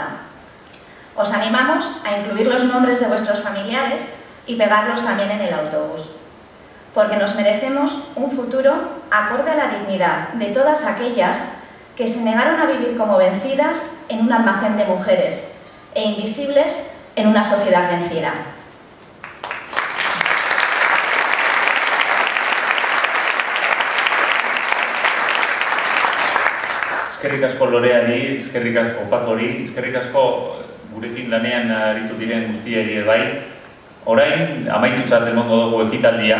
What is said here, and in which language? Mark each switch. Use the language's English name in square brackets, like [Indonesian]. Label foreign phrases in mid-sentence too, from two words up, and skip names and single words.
[Spanish] Os animamos a incluir los nombres de vuestros familiares y pegarlos también en el autobús, porque nos merecemos un futuro acorde a la dignidad de todas aquellas que se negaron a vivir como vencidas en un almacén de mujeres e invisibles en una sociedad vencida. [Basque] Eskerrik asko Loreari, eskerrik asko Pakori, eskerrik asko gurekin lanean aritu diren guztiari bai. Orain, amaitutzat emango dugu ekitaldia.